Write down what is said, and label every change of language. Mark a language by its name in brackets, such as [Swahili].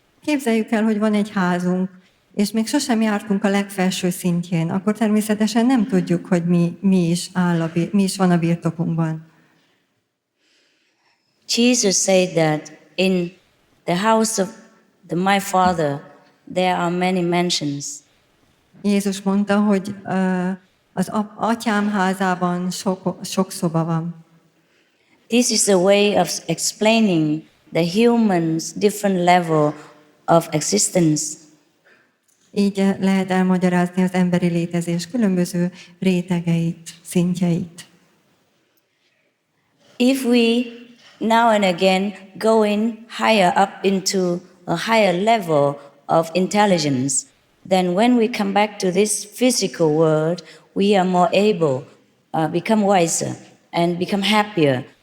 [Hungarian] Képzeljük el, hogy van egy házunk, és még sosem jártunk a legfelső szintjén, akkor természetesen nem tudjuk, hogy mi is van a birtokunkban. [English] Jesus said that in the house of my Father there are many mansions. [Hungarian] Jézus mondta, hogy az atyám házában sok szoba van. [English] This is a way of explaining the human's different level of existence. [Hungarian] Így lehet elmagyarázni az emberi létezés különböző rétegeit, szintjeit. [English] If we now and again go in higher up into a higher level of intelligence, then when we come back to this physical world, we are more able, become wiser and become happier.